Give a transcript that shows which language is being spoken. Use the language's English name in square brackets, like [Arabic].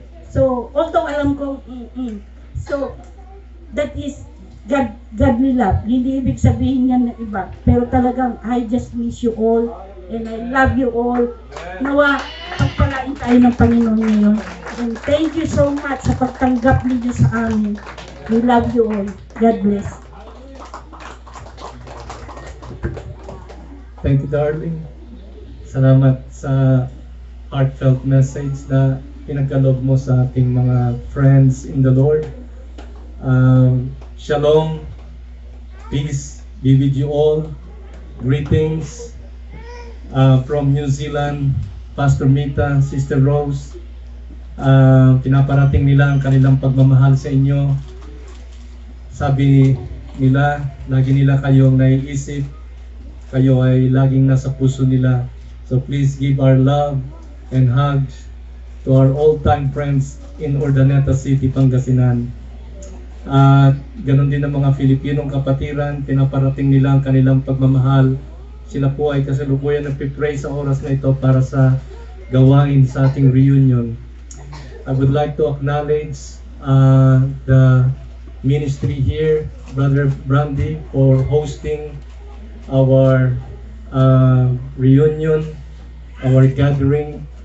[English] So, although [Filipino] alam ko, [English] so, that is godly love. [Filipino] Hindi ibig sabihin yan na iba. Pero talagang, [English] I just miss you all and I love you all. [Filipino] Nawa, pagpalain tayo ng Panginoon ngayon. [English] And thank you so much [Filipino] sa pagtanggap ninyo sa amin. [English] We love you all. God bless. Thank you, darling. [Filipino] Salamat sa heartfelt message na pinagkaloob mo sa ating mga [English] friends in the Lord. Shalom, peace be with you all. Greetings from New Zealand, Pastor Mita, Sister Rose. [Filipino] Pinaparating nila ang kanilang pagmamahal sa inyo. Sabi nila, lagi nila kayong naiisip. Kayo ay laging nasa puso nila. [English] So please give our love and hugs to our all-time friends in Urdaneta City, Pangasinan. [Filipino] At ganon din ang mga Filipinong kapatiran, pinaparating nila ang kanilang pagmamahal. Sila po ay kasalukuyan nagpipray sa oras na ito para sa gawain sa ating reunion. [English] I would like to acknowledge the ministry here, Brother Brandy, for hosting our reunion, our gathering.